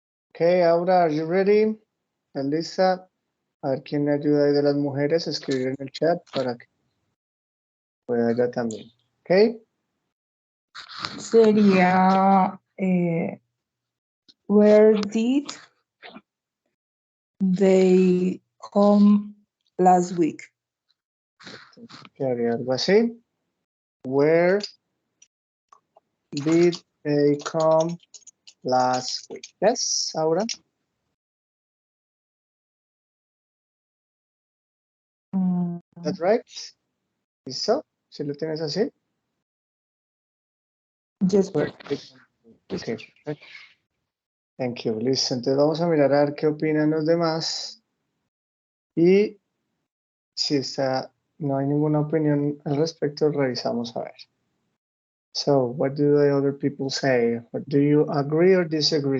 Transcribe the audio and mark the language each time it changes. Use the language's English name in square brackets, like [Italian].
[English] Ok, Aura, are you ready? [Spanish] ¿Estás lista? A ver quién me ayuda ahí de las mujeres a escribir en el chat para que pueda ella también. [English] Ok. Sería where did they come last week? [Spanish] Quedaría algo así. [English] Where did they come last week? Yes, Aura. That's right. [Spanish] ¿Listo? ¿Si lo tienes así? [English] Yes, Where did they come? Okay, perfect. Thank you. [Spanish] Listo. Entonces vamos a mirar a ver qué opinan los demás. Y si no hay ninguna opinión al respecto, revisamos a ver. [English] So, what do the other people say? Do you agree or disagree?